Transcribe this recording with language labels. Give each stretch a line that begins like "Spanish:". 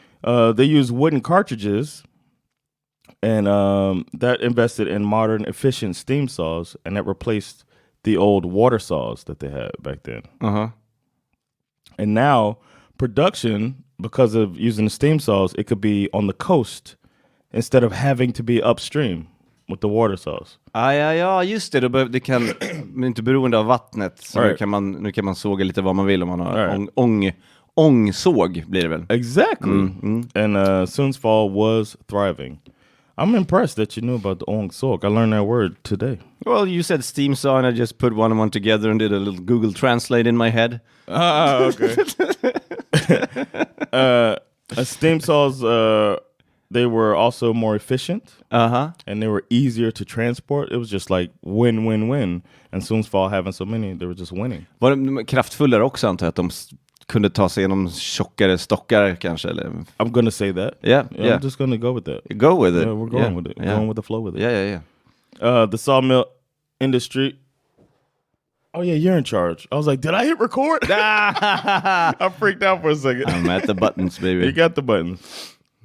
English: They use wooden cartridges, and that invested in modern, efficient steam saws, and that replaced the old water saws that they had back then. And now production, because of using the steam saws, it could be on the coast instead of having to be upstream with the water saws.
Swedish: Ja, just det. Det kan inte beroende av vattnet. Så
English: right.
Swedish: nu kan man såga lite vad man vill om man har ångsåg blir det väl.
English: Exactly. And Sundsvall was thriving. I'm impressed that you knew about the ångsåg. I learned that word today. Well, you said steam saw and I just put one and one together and did a little Google Translate in my head. Okay. A steam saws they were also more efficient. Uh-huh. And they were easier to transport. It was just like win, win, win. And Sundsvall having so many, they were just winning.
Swedish: Var de kraftfullare också, antar jag, att de kunde ta sig genom tjockare stockar kanske? Eller?
English: I'm gonna say that. Yeah. I'm just gonna go with that. Go with it. Yeah, we're going with it. Going with the flow with it. Yeah. The sawmill industry. Oh yeah, you're in charge. I was like, did I hit record? I freaked out for a second. I'm at the buttons, baby. You got the buttons.